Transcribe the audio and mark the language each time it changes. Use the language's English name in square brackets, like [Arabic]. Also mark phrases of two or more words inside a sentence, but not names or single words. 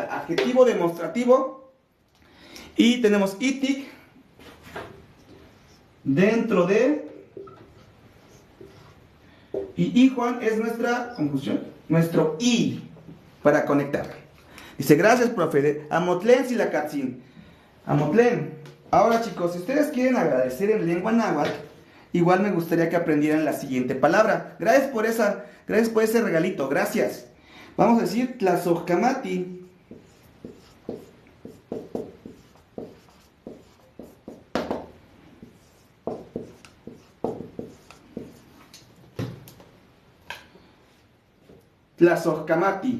[Spanish] Adjetivo demostrativo. Y tenemos itik. Dentro de. Y ijuan es nuestra conjunción. Nuestro i. Para conectar. Dice, gracias, profe. [Nahuatl languages] Amotlen Silakatzin. Amotlen. [Spanish] Ahora, chicos, si ustedes quieren agradecer en lengua náhuatl, igual me gustaría que aprendieran la siguiente palabra. Gracias por ese regalito. Gracias. Vamos a decir Tlazohkamati. Tlazohkamati.